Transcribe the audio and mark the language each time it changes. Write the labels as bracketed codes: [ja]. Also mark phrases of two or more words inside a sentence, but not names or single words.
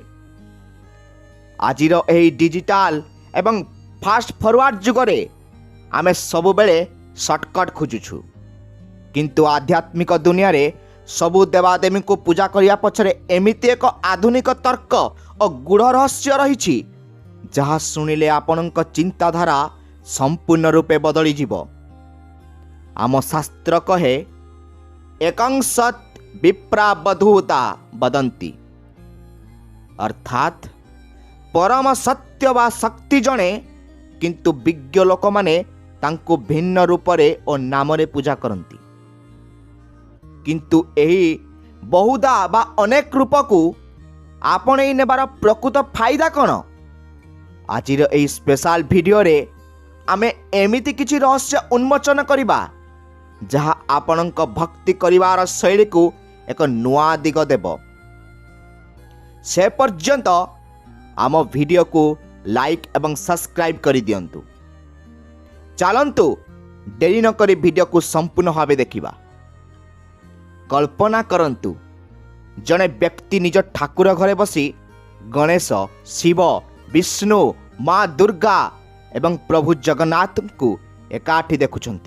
[or] ଆଜିର ଏହି ଡିଜିଟାଲ ଏବଂ [en] fast forward [or] ଯୁଗରେ ଆମେ ସବୁ ବେଳେ ଶର୍ଟକଟ ଖୋଜୁଛୁ, କିନ୍ତୁ ଆଧ୍ୟାତ୍ମିକ ଦୁନିଆ ରେ ସବୁ ଦେବାଦେବୀ କୁ ପୂଜା କରିବା ପଛରେ ଏମିତି ଏକ ଆଧୁନିକ ତର୍କ ଔର ଗୂଢ଼ ରହସ୍ୟ ରହିଛି ଯାହା ଶୁଣିଲେ ଆପଣଙ୍କ ଚିନ୍ତାଧାରା ସମ୍ପୂର୍ଣ୍ଣ ରୂପେ ବଦଳି ଯିବ। ଆମ ଶାସ୍ତ୍ର କହେ [sa] एकं सत् विप्रा बधूता वदन्ति, [or] ଅର୍ଥାତ ପରମ ସତ୍ୟ ବା ଶକ୍ତି ଜଣେ କିନ୍ତୁ ବିଜ୍ଞ ଲୋକ ମାନେ ତାଙ୍କୁ ଭିନ୍ନ ରୂପରେ ଔର ନାମରେ ପୂଜା କରନ୍ତି। କିନ୍ତୁ ଏହି ବହୁଧା ବା ଅନେକ ରୂପ କୁ ଆପଣେ ନେବାର ପ୍ରକୃତ ଫାଇଦା କଣ? ଆଜିର ଏହି ସ୍ପେସାଲ ଭିଡିଓ ରେ ଆମେ ଏମିତି କିଛି ରହସ୍ୟ ଉନ୍ମୋଚନ କରିବା ଯାହା ଆପଣଙ୍କ ଭକ୍ତି କରିବାର ଶୈଳୀ କୁ ଏକ ନୂଆ ଦିଗ ଦେବ। ସେ ପର୍ଯ୍ୟନ୍ତ ଆମ ଭିଡିଓ କୁ ଲାଇକ ଏବଂ ସବସ୍କ୍ରାଇବ କରି ଦିଅନ୍ତୁ। ଚାଲନ୍ତୁ ଡେରି ନ କରି ଭିଡିଓ କୁ ସମ୍ପୂର୍ଣ୍ଣ ଭାବେ ଦେଖିବା। କଳ୍ପନା କରନ୍ତୁ ଜଣେ ବ୍ୟକ୍ତି ନିଜ ଠାକୁର ଘରେ ବସି ଗଣେଶ, ଶିବ, ବିଷ୍ଣୁ, ମା ଦୁର୍ଗା ଏବଂ ପ୍ରଭୁ ଜଗନ୍ନାଥ କୁ ଏକାଠି ଦେଖୁଛନ୍ତି।